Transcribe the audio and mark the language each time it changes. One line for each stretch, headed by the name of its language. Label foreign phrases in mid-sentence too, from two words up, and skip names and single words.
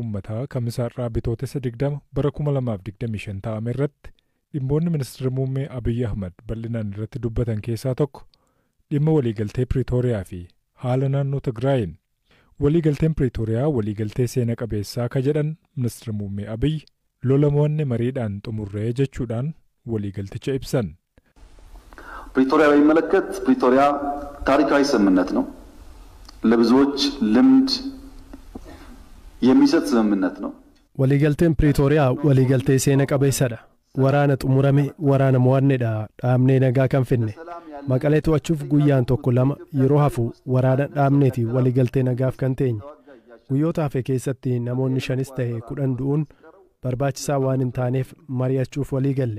Oromo: uummataa kamisaarraa bitootessa 20 bara 2025 ta'ame irratti dhimmoonni ministeera muummee Abiy Ahmad bal'inaan irratti dubbatan keessaa tokko dhimma waliigaltee Pretooriyaa fi haala naannoo Tigraayin. Waliigalteen Pretooriyaa waliigaltee seena qabeessaa ka jedhan ministeera muummee Abiy lola mo'anne mariidhaan xumurree jechuudhaan waliigalticha ibsan.
Amharic: ፕሪቶሪያ በሚመለከት ፕሪቶሪያ ታሪካዊ ስምምነት ነው። ለብዙዎች ልምድ የሚሰጥ ስምምነት ነው።
Oromo: waliigalteen Pretooriyaa waliigaltee seena qabeessadha. Waraana xumurame waraana mo'anneedha. Dhaabnee nagaa kan finne. Maqalee to'achuuf guyyaan tokko lama yeroo hafu waraana dhaabneeti waliigaltee nagaaf kan teenye. Guyyoota hafe keessatti namoonni 5 ta'e 10 du'uun barbaachisaa waan hin taaneef mari'achuuf waliigalle.